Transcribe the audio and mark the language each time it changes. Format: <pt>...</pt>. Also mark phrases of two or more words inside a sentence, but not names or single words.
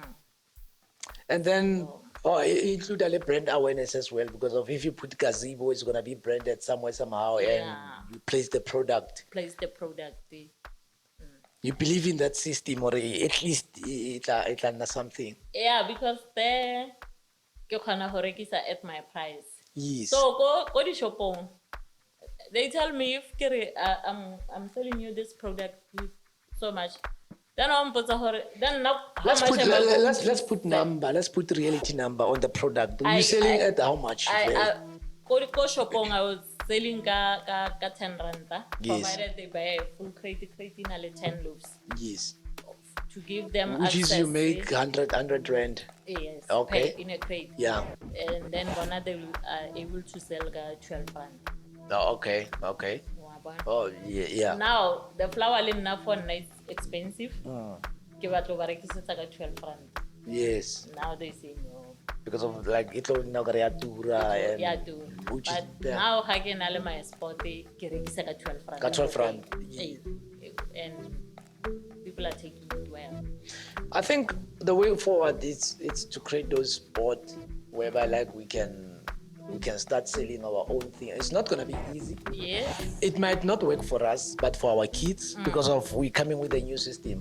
<en>And then include a brand awareness as well, because of if you put gazebo, it's gonna be branded somewhere somehow, and Yeah. you place the product. Place the product there. You believe in that system, or at least it's something. Yeah, because there</en> <st>ke khona ho rekisa</st> <en>at my price. Yes.</en> <st>So go di shopong.</st> <en>They tell me if I'm selling you this product with so much. Then now Let's put number. Let's put reality number on the product. You're selling at how much?</en> <st>Go shopong</st> <en>I was selling ka 10 rand, Yes. provided they buy a full crate in 10 loaves Yes. to give them Which is you access, make 100 rand. yes, Okay. in a crate. Yeah. And then they will able to sell 12 rand. Oh, okay. Oh, yeah. Now the flour for is expensive.</en> <st>Ke batlo ba rekisetsa ka 12 rand.</st> <en>Yes. Now they say no. Because of like it now got and Yeah, do. which is- But yeah.</en> <st>now ha ke na le</st> <en>my spot</en> <st>ke rekisa ka 12 rand. Ka 12 rand.</st> <en>And people are taking it well. I think the way forward is to create those spots whereby like we can start selling our own thing. It's not gonna be easy. Yes. It might not work for us, but for our kids, because of we coming with a new system.</en>